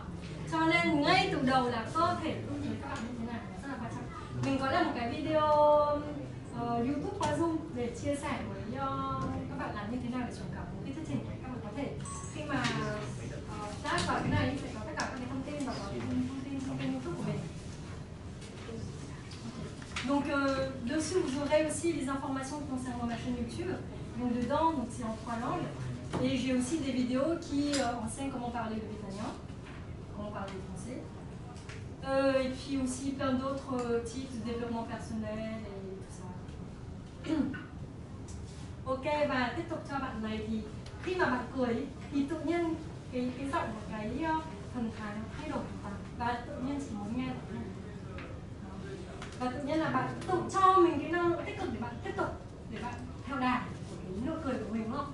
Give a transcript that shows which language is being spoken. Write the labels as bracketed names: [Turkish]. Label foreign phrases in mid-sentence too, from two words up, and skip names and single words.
[Vietnamese] Cho nên ngay từ đầu là cơ thể tư thế các bạn như thế nào rất là quan trọng. Mình có làm một cái video YouTube qua Zoom để chia sẻ với các bạn làm như thế nào để truyền cảm một cái thuyết trình. Các bạn có thể khi mà tag vào cái này sẽ có tất cả các cái thông tin và có thông tin YouTube của mình. [French] Donc dessus vous aurez aussi les informations concernant ma chaîne YouTube. Donc dedans, donc c'est en 3 langues. Et j'ai aussi des vidéos qui enseignent comment parler le vietnamien, comment parler le français. Et puis aussi plein d'autres types de développement personnel et tout ça. [Vietnamese] Ok, và tiếp tục cho bạn này thì khi mà bạn cười thì tự nhiên cái giọng của cái thần thái nó thay đổi hoàn toàn và tự nhiên chỉ muốn nghe được này. Và tự nhiên là bạn tự cho mình cái năng lượng tích cực để bạn tiếp tục, để bạn theo đà của cái nụ cười của mình, đúng không?